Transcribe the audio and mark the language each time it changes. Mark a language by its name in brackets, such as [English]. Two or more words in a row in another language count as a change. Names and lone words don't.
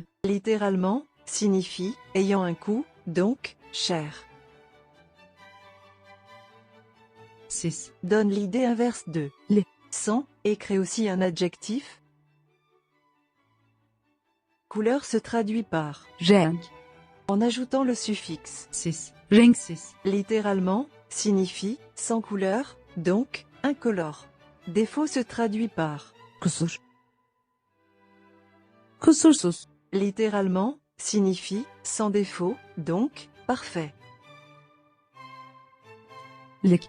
[French] littéralement, signifie « ayant un coût », donc « cher ». [Turkish] Siz. [French] Donne l'idée inverse de [Turkish] Le. [French] sans et crée aussi un adjectif. Couleur se traduit par [Turkish] Renk. [French] en ajoutant le suffixe. [Turkish] Siz. Renksiz. [French] Littéralement, signifie sans couleur, donc incolore. Défaut se traduit par [Turkish] Kusur. Kusursuz. [French] littéralement, signifie sans défaut, donc parfait. [Turkish] Lik.